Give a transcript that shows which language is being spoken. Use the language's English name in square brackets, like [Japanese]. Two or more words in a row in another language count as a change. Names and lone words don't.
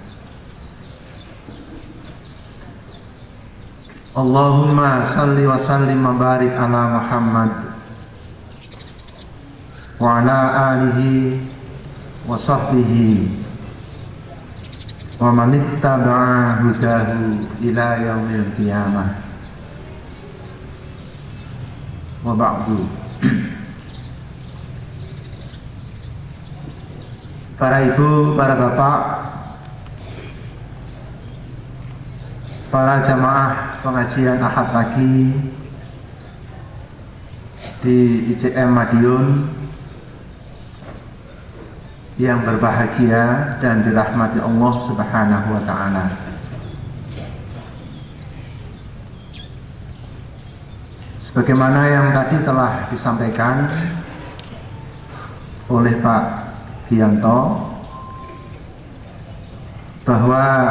[Arabic] اللهم صل وسلم وبارك على محمد وعلى آله وصحبه ومن اتبع هداه إلى يوم القيامة. وبعد. [Indonesian] Para ibu, para bapak, para jamaah pengajian Ahad pagi di ICM Madiun yang berbahagia dan dirahmati Allah [Arabic] سبحانه وتعالى. [Indonesian] Sebagaimana yang tadi telah disampaikan oleh Pak Gianto bahwa